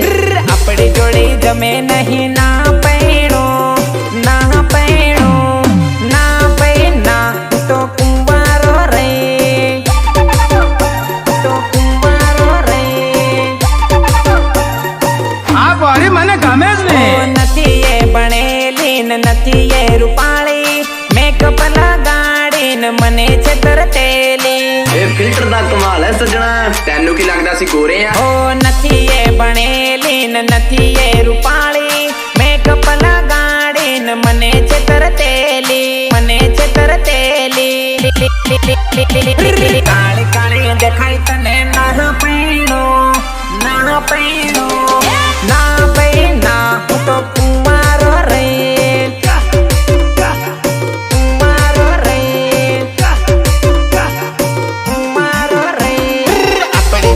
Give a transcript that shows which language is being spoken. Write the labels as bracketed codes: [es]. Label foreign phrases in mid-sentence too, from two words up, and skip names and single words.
[gu] આપડી જોડી જમે નહીં ના પૈણો ના પૈણો ના પૈણા હું તો કુંવારો રે હું તો કુંવારો રે આ બોરી મને ગમે જ ને નથી એ ભણેલી ને નથી એ રૂપાળી મેકઅપ લગાડી ને મને છે તરતેલી [pa] ਇਹ ਫਿਲਟਰ ਦਾ ਕਮਾਲ ਹੈ ਸਜਣਾ ਤੈਨੂੰ ਕੀ ਲੱਗਦਾ ਸੀ ਗੋਰੇ ਆ [gu] ઓ નથી એ ભણેલી ને નથી એ રૂપાળી મેકઅપ લગાડી ને મને છે તરતેલી મને છે તરતેલી કાળી કાળી દેખાય તને ના પૈણો ના પૈણો ના પૈણા હું તો કુંવારો રે કુંવારો રે કુંવારો રે